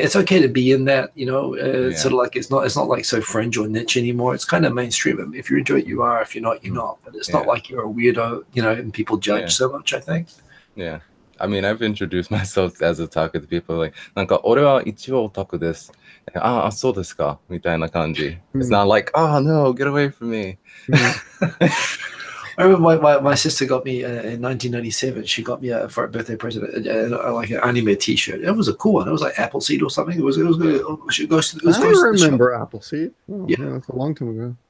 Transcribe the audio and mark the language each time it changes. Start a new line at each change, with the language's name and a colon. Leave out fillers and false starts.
English: It's okay to be in that. You know, it's sort of like it's not like so fringe or niche anymore. It's kind of mainstream. If you're into it, you are. If you're not, you're not. But it's not like you're a weirdo. You know, and people judge so much. I think. Yeah. I mean, I've introduced myself as a otaku to people like,
Japanese: なんか俺は一応オタクです。あ、そうですかみたいな感じ。
English: It's not like, oh no, get away from me. I remember my sister got me in 1997. She got me for a birthday present like an anime T-shirt. It was a cool one. It was like Appleseed or something. It was good. I remember Appleseed. Oh, yeah, that's a long time ago.